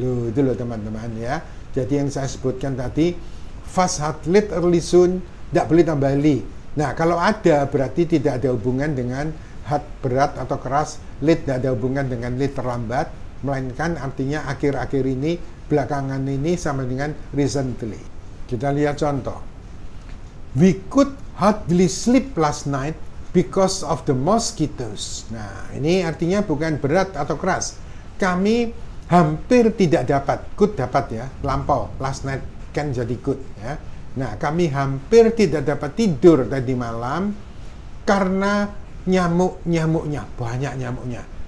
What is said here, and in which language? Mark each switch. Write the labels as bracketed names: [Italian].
[Indonesian] Loh, itu loh teman-teman ya. Jadi yang saya sebutkan tadi, fast, hard, late, early, soon tidak boleh tambah li. Nah, kalau ada berarti tidak ada hubungan dengan hard berat atau keras, late tidak ada hubungan dengan late terlambat, melainkan artinya akhir-akhir ini, belakangan ini sama dengan recently. Kita lihat contoh. [English] We could hardly sleep last night because of the mosquitoes. [Indonesian] Nah, ini artinya bukan berat atau keras. Kami hampir tidak dapat, could dapat ya, lampau, last night kan jadi could ya. Nah, kami hampir tidak dapat tidur tadi malam karena nyamuknya, banyak nyamuknya.